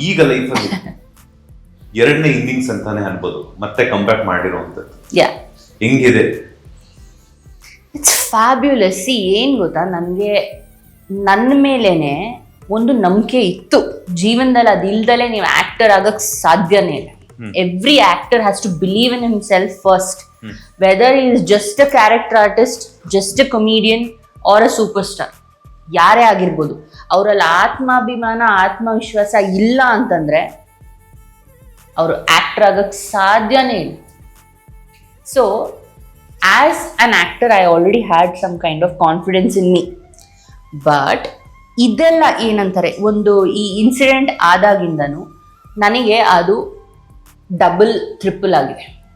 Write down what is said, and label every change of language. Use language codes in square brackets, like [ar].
[kn] ಈಗ ಲೈಫಲ್ಲಿ 2ನೇ ಇನ್ನಿಂಗ್ಸ್ ಅಂತಾನೆ ಅನ್ಬೋದು, ಮತ್ತೆ ಕಂಬ್ಯಾಕ್ ಮಾಡಿರುವಂತದ್ದು. ಹೆಂಗಿದೆ? [en] It's fabulous. [kn] ಏನ್ ಗೊತ್ತಾ, ನನಗೆ ನನ್ನ ಮೇಲೇನೆ ಒಂದು ನಂಬಿಕೆ ಇತ್ತು ಜೀವನದಲ್ಲಿ. ಅದಿಲ್ದಲೆ ನೀವು ಆಕ್ಟರ್ ಆಗಕ್ ಸಾಧ್ಯನೇ ಇಲ್ಲ. [en] every actor has to believe in himself first, whether he is just a character artist, just a comedian or a superstar, [kn] ಯಾರೇ ಆಗಿರ್ಬೋದು. ಅವರಲ್ಲಿ ಆತ್ಮಾಭಿಮಾನ, ಆತ್ಮವಿಶ್ವಾಸ ಇಲ್ಲ ಅಂತಂದ್ರೆ ಅವರು ಆಕ್ಟರ್ ಆಗಕ್ ಸಾಧ್ಯನೇ ಇಲ್ಲ. [en] So as an actor I already had some kind of confidence in me. [kn] But ಇದೆಲ್ಲ ಏನಂತಾರೆ, ಒಂದು ಈ ಇನ್ಸಿಡೆಂಟ್ ಆದಾಗಿಂದನೂ ನನಗೆ ಅದು ಡಬಲ್ ಟ್ರಿಪಲ್ ಆಗಿದೆ.